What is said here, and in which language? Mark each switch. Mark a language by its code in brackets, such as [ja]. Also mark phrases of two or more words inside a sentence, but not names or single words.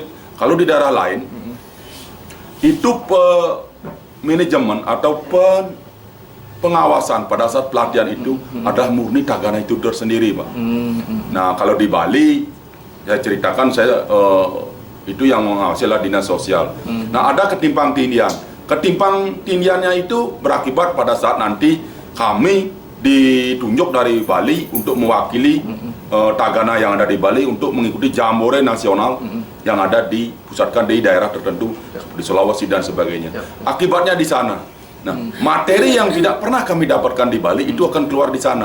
[id] Kalau di daerah lain, itu manajemen atau pengawasan pada saat pelatihan itu adalah murni Tagana itu tersendiri, Pak. Nah, kalau di Bali, saya ceritakan itu yang mengawasi adalah dinas sosial. Nah, ada ketimpang tindian. Ketimpang tindiannya itu berakibat pada saat nanti kami ditunjuk dari Bali untuk mewakili Tagana yang ada di Bali untuk mengikuti jambore nasional yang ada dipusatkan di daerah tertentu di Sulawesi dan sebagainya. Akibatnya di sana. Nah, materi yang tidak pernah kami dapatkan di Bali itu akan keluar di sana.